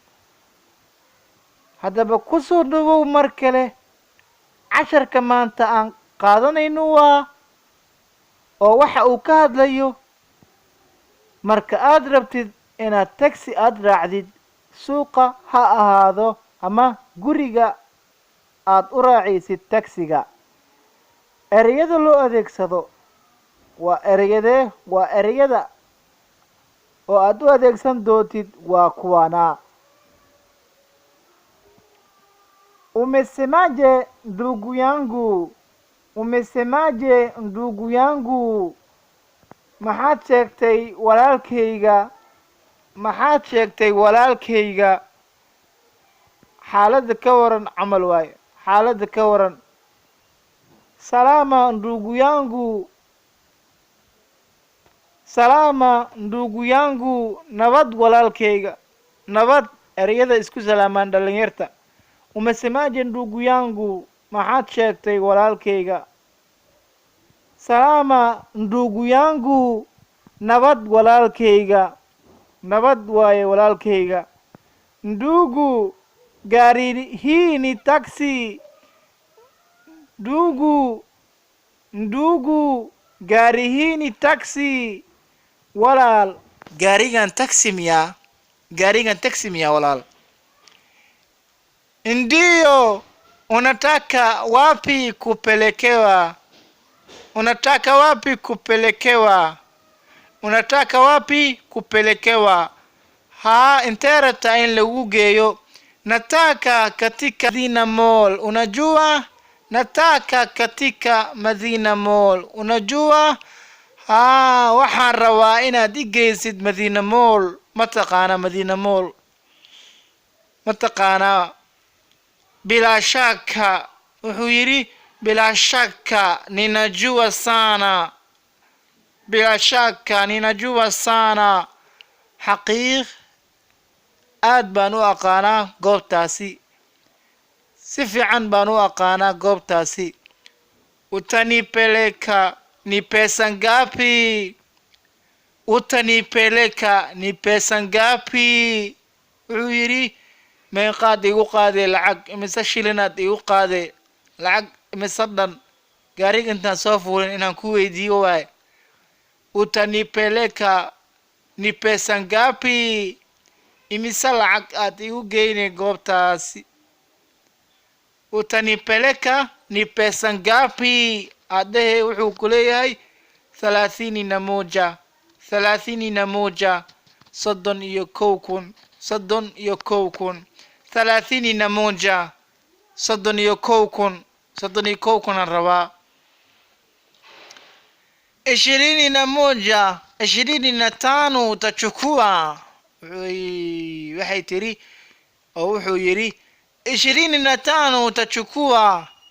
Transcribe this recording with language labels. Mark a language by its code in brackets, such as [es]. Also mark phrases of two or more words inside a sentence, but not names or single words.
[so] hadaba ku soo dhawow mar kale casharka maanta aan qaadanayno waa oo waxa uu ka hadlayo marka aad rabtid inaad taxi aad raacdid suuqa ha ahaado ama guriga aad u raacaysid taxiga ereyada loo adeegsado waa ereyada oo aad u adeegsan doontid waa kuwana [sw] umesemaje ndugu yangu [so] maxaad sheegtay walaalkayga xaalada ka waran camal waaye xaalada ka waran salama [sw] ndugu yangu [so] nabad walaalkayga nabad ereyada isku salaamaan dhalinyarta [sw] umesemaje ndugu yangu [so] maxaad sheegtay walaalkayga [sw] salama ndugu yangu [so] nabad walaalkayga nabad waaye walaalkayga [sw] ndugu gari hii ni taxi ndugu gari hii ni taxi [so] walaal garigan taxi miya walaal [sw] Ndiyo, unataka wapi kupelekewa? [so] Intereta in lagu geeyo. [sw] Nataka katika Madina Mall. Unajua? Nataka katika Madina Mall. Unajua? [so] Waxaan rabaa inaad i geysid Madina Mall. Mataqaana Madina Mall. Mataqaana [sw] bila shaka [so] wuxuu yiri [sw] bila shaka ninajua sana [so] xaqiiq aad baan u aqaanaa goobtaasi si fiican baan u aqaanaa goobtaasi [sw] utanipeleka ni pesa ngapi [so] wuxuu yiri meeqaad igu qaade lacag imise shilinaad igu qaade lacag imise dhan gaariga intaan soo fuulin inaan ku weydiiyo waay [sw] utanipeleka ni pesa ngapi [so] imise lacag aad igu geynay goobtaasi [sw] utanipeleka ni pesa ngapi [so] adehe wuxuu ku leeyahay 31 31,000 31,000 rabaa 25 utachukua waxay tiri oo wuxuu yiri 25 utachukua